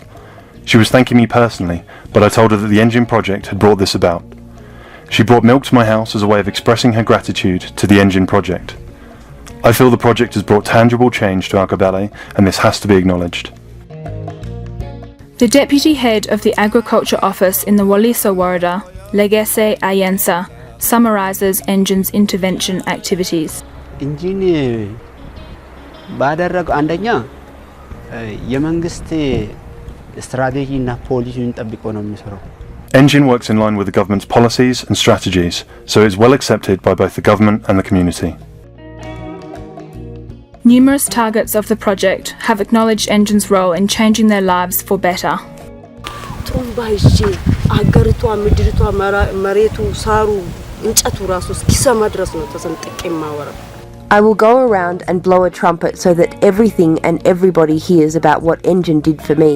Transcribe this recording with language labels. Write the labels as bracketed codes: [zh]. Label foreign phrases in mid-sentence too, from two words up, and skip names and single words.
[en] She was thanking me personally, but I told her that the Engin project had brought this about. She brought milk to my house as a way of expressing her gratitude to the Engin project. I feel the project has brought tangible change to our Kabele, and this has to be acknowledged. The deputy head of the agriculture office in the Walisa Warada, Legese Ayensa, summarises Engin's intervention activities. [am] Engin ባደረገው አንደኛ የመንግስት ስትራቴጂና ፖሊሲውን ጠብቆ ነው የሚሰራው. [en] Engin works in line with the government's policies and strategies, so it is well accepted by both the government and the community. Numerous targets of the project have acknowledged Engin's role in changing their lives for better. I will go around and blow a trumpet so that everything and everybody hears about what Engin did for me.